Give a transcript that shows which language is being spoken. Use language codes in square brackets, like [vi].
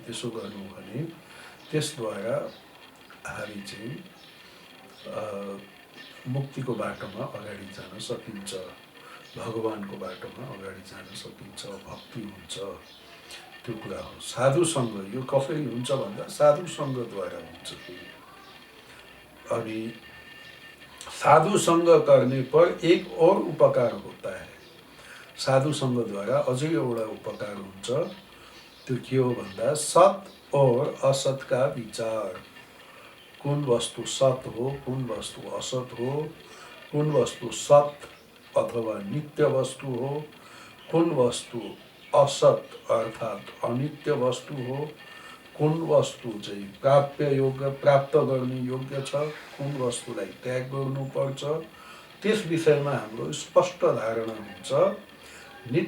[ne] त्यसो गर्नु भने त्यसद्वारा हामी चाहिँ मुक्तिको बाटोमा अगाडि जान सकिन्छ। भगवानको बाटोमा अगाडि जान सकिन्छ, भक्ति हुन्छ, त्यो कुरा हो। साधुसँग यो कसरी हुन्छ भन्दा साधुसँगद्वारा हुन्छ। [hi] अनि साधुसँग करने पर एक और उपकार होता है। [ne] साधुसँगद्वारा अझै एउटा उपकार हुन्छ। त्यो के हो भन्दा [hi] सत और असत का विचार। [ne] कुन वस्तु सत हो, कुन वस्तु असत हो, कुन वस्तु सत अथवा नित्य वस्तु हो, कुन वस्तु असत अर्थात् अनित्य वस्तु हो, कुन वस्तु चाहिँ प्राप्य योग्य प्राप्त गर्ने योग्य छ, कुन वस्तुलाई त्याग गर्नुपर्छ, त्यस विषयमा हाम्रो स्पष्ट धारणा हुन्छ।